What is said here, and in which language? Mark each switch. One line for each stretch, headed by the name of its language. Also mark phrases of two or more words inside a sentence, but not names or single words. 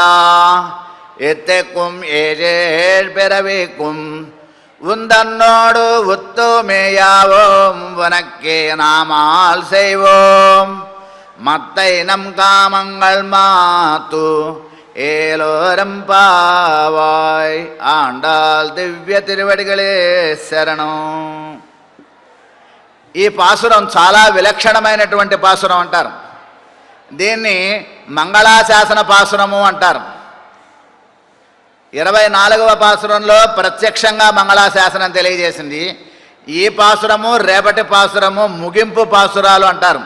Tamil: இத்தைக்கும் ஏழேழ் பிறவிக்கும் உந்தன்னோடு உத்துமேயாவோம் உனக்கே நாமால் செய்வோம். மத்தை நம் காமங்கள் மாத்து ஏலோரம் பாவாய். ஆண்டாள் திவ்ய திருவடிகளே சரணம்.
Telugu: ఈ పాసురం చాలా విలక్షణమైనటువంటి పాసురం అంటారు. దీన్ని మంగళాశాసన పాసురము అంటారు. 24వ పాసురంలో ప్రత్యక్షంగా మంగళాశాసనం తెలియజేసింది. ఈ పాసురము రేపటి పాసురము ముగింపు పాసురాలు అంటారు.